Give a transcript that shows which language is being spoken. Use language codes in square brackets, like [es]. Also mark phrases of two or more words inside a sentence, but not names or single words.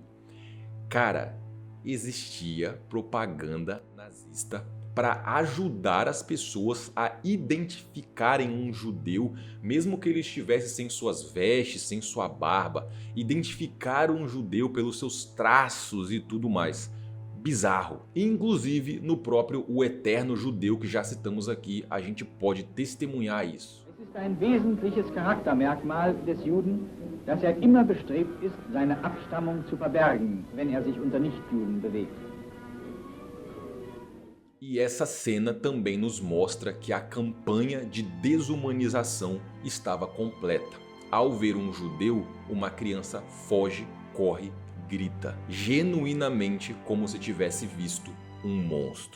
[pt] Cara, existia propaganda nazista para ajudar as pessoas a identificarem um judeu, mesmo que ele estivesse sem suas vestes, sem sua barba. Identificar um judeu pelos seus traços e tudo mais. Bizarro. Inclusive no próprio O Eterno Judeu, que já citamos aqui, a gente pode testemunhar isso. [de] Es ist ein wesentliches Charaktermerkmal des Juden, dass immer bestrebt ist, seine Abstammung zu verbergen, wenn sich unter Nichtjuden bewegt. [pt] E essa cena também nos mostra que a campanha de desumanização estava completa. Ao ver um judeu, uma criança foge, corre, grita, genuinamente como se tivesse visto um monstro.